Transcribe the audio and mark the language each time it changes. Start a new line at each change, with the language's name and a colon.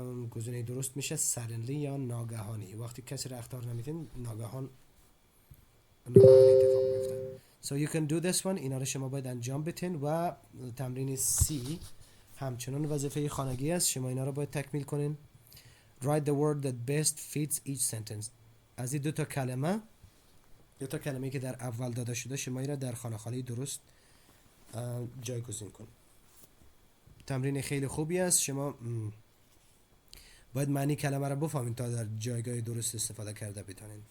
Persian: گزینه درست میشه suddenly یا ناگهانی. وقتی کسی را اخطار نمیدین ناگهان اتفاق میفته.
English: So you can do this one.
Persian: اینا رو شما باید انجام بدین. و تمرین C همچنان وظیفه خانگی است. شما اینا رو باید تکمیل کنین.
English: Write the word that best fits each sentence.
Persian: از این دو تا کلمه که در اول داده شده شما اینا در خانه درست جایگزین کن. تمرین خیلی خوبی است. شما باید معنی کلمه را بفهمین تا در جایگاه درست استفاده کرده بتونین.